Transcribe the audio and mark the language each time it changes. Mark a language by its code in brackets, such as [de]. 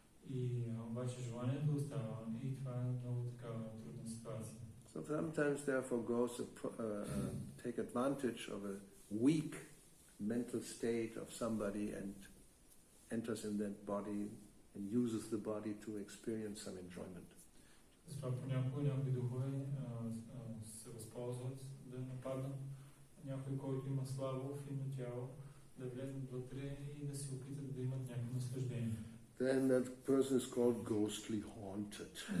[bg] И обаче желанието остава и това е много такава трудна ситуация. [en] So sometimes therefore ghosts take advantage of a weak mental state of somebody and enters in that body and uses the body to experience some enjoyment. [bg] Затова понякога някои духове се възползват да нападнат някой, който има слабо, финно тяло, да влезнат вътре и да се опитат да имат някакво наслаждение. [en] Then that person is called ghostly haunted.